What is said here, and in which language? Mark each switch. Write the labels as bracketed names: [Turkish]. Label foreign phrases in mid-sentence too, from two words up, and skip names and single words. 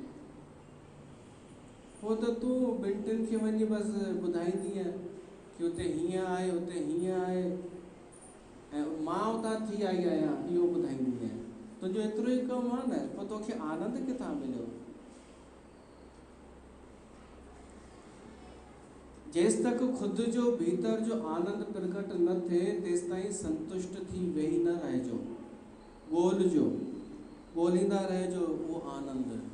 [Sindhi] पोइ त तूं ॿिनि टिनि खे वञी बसि ॿुधाईंदीअ कि हुते हीअं आहे, हुते हीअं आहे, ऐं मां उतां थी आई आहियां, इहो ॿुधाईंदी आहियां। तुंहिंजो एतिरो ई कमु आहे न, पोइ तोखे आनंद किथां मिलियो? जेसि तक ख़ुदि जो भीतर जो आनंद प्रगट न थिए, तेसि ताईं संतुष्ट थी वेही न रहिजो। ॻोल्हिजो, ॻोल्हींदा रहिजो उहो आनंद।